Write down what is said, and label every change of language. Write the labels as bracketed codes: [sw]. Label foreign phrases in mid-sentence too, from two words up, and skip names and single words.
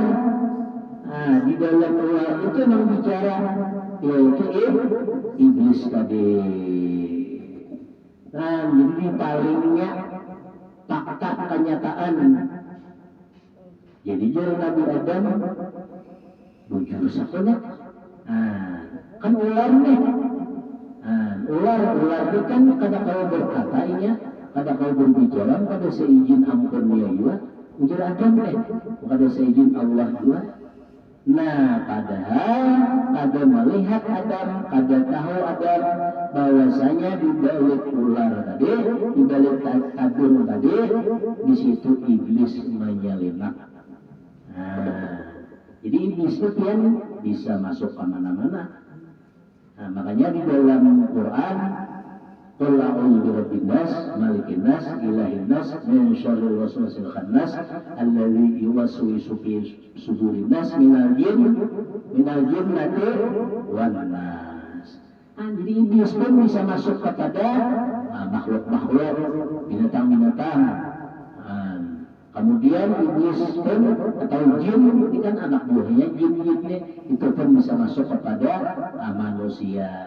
[id] Di dalam ular itu yang bicara yaitu iblis tadi. Nah, jadi palingnya fakta kenyataan. Jadi jauh Nabi Adam bujur sakonya. Kan ular nih. [bjn] Ular itu kan kada kau berkata inya, kada kau berbicara, kada seizin ampunnya juga. Ujar Adam kada seizin Allah juga. [id] Nah, padahal kada melihat Adam, kada tahu Adam bahwasanya di balik ular tadi, di balik tabung tadi tadi, di situ iblis menyelinap. Nah, jadi iblis itu yang bisa masuk ke mana-mana. Nah, makanya di dalam Quran, [ar] قل أعوذ برب الناس ملك الناس إله الناس من شر الوسواس الخناس الذي يوسوس في صدور الناس من الجنة والناس. [id] Nah, jadi iblis pun bisa masuk kepada makhluk-makhluk, binatang-binatang. Kemudian iblis pun atau jin, ini kan anak buahnya jin-jinnya, itu pun bisa masuk kepada manusia.